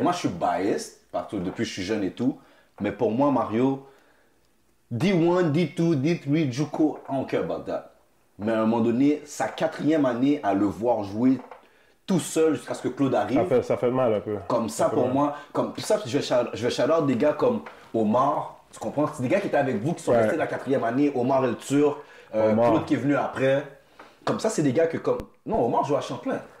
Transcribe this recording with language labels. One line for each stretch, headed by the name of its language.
French: Moi, je suis biased, parce que depuis que je suis jeune et tout.
English: Mais pour moi, Mario, D1, D2, D3, Juco, I don't care about that.
French: Mais à un moment donné, sa 4e année à le voir jouer tout seul jusqu'à ce que Claude arrive. Ça fait mal un peu. Comme ça, pour moi, comme ça, je vais shout-out des gars comme Omar, tu comprends? C'est des gars qui étaient avec vous, qui sont Ouais. restés la 4e année, Omar El Turc, Omar. Claude qui est venu après. Comme ça, c'est des gars que comme... Non, Omar joue à Champlain.